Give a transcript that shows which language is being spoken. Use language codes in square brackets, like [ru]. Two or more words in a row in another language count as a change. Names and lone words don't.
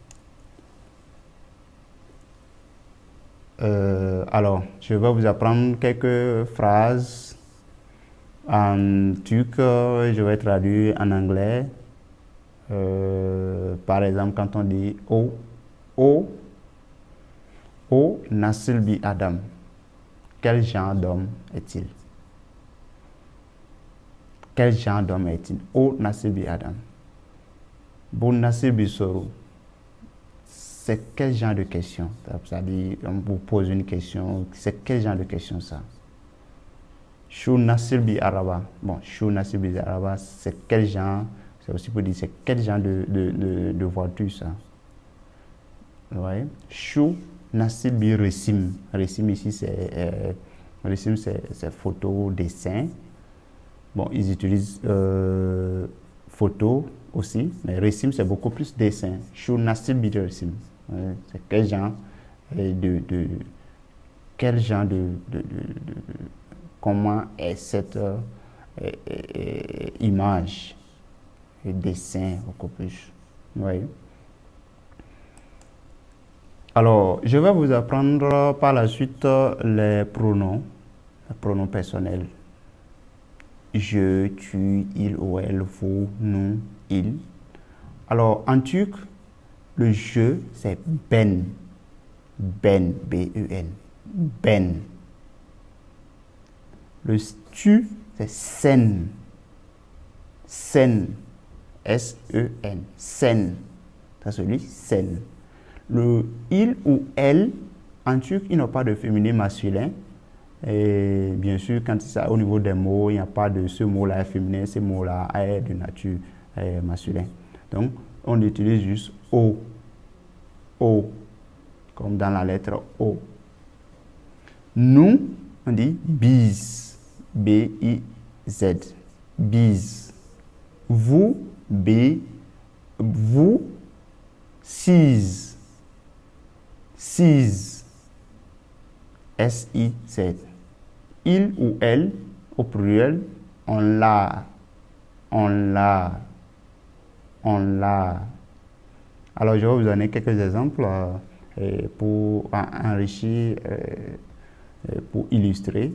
[fr] Alors, je vais vous apprendre quelques phrases en turc, je vais traduire en anglais. Par exemple, quand on dit [tr] O Nasıl bir adam. [fr] Quel genre d'homme est-il? Quel genre d'homme est-il? [tr] O Nasıl bir adam. Bu nasıl bir soru? [fr] C'est quel genre de question? C'est-à-dire, on vous pose une question, c'est quel genre de question ça? [tr] Shu nasıl bir araba. Bon, Shu nasıl bir araba, [fr] c'est quel genre? C'est aussi pour dire, c'est quel genre de voiture ça? Vous voyez? [tr] Shu nasıl bir resim. [fr] Resim ici, c'est photo, dessin. Bon, ils utilisent photo aussi, mais resim, c'est beaucoup plus dessin. [tr] Shu nasıl bir resim. [fr] C'est quel genre quel genre comment est cette image et dessin beaucoup plus. Oui. Alors, je vais vous apprendre par la suite les pronoms personnels. Je, tu, il ou elle, vous, nous, il. Alors, en turc, le je, c'est ben. Ben, B-E-N. Ben. Le tu, c'est sen. Sen. S-E-N. Sen. C'est celui, sen. Le il ou elle, en turc, il n'a pas de féminin masculin. Et bien sûr, quand ça au niveau des mots, il n'y a pas de ce mot-là féminin, ce mot-là est de nature masculin. Donc, on utilise juste O. O, comme dans la lettre O. Nous, on dit biz. B-I-Z. Biz. Vous, B. Vous, siz. Siz. S-I-Z. Il ou elle, au pluriel, on l'a. On l'a. On l'a. Alors, je vais vous donner quelques exemples pour enrichir, pour illustrer.